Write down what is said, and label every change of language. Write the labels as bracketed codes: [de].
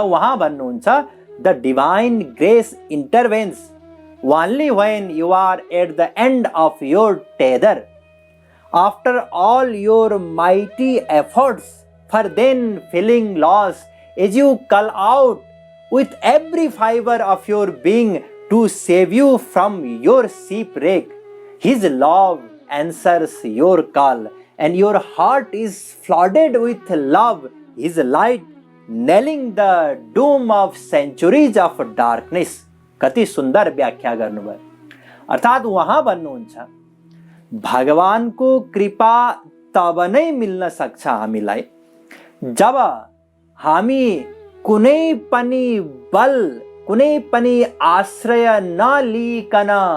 [ne] उहाँ भन्नुहुन्छ, [en] The divine grace intervenes only when you are at the end of your tether, after all your mighty efforts, for then feeling lost, as you call out with every fiber of your being to save you from your shipwreck. His love answers your call, and your heart is flooded with love. His light nailing the doom of centuries of darkness. [ne] कति सुन्दर व्याख्या गर्नुभयो। अर्थात् उहाँ भन्नुहुन्छ, भगवानको कृपा तब नै मिल्न सक्छ हामीलाई जब हामी कुनै पनि बल, कुनै पनि आश्रय नलिइकन